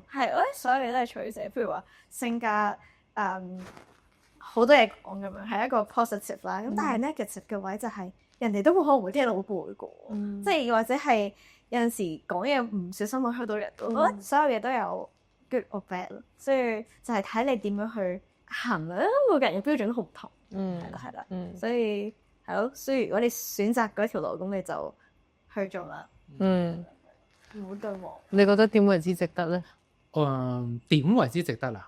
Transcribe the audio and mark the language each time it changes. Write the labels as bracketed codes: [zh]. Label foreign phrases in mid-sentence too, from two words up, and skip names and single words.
[yue] 係，我覺得所有嘢都係取捨。譬如話性格好多嘢講咁樣，係一個 positive 啦。咁但係 negative 嘅位就係人哋都可能會聽到好攰過，即係或者係有陣時講嘢唔小心會去到人。我覺得所有嘢都有 [en] good or bad [yue] 咯，所以就係睇你點樣去衡量，每個人嘅標準都好唔同。係啦，所以係咯。所以如果你選擇嗰條路，咁你就去做啦。唔好對我。你覺得點為之值得咧？點為之值得啊？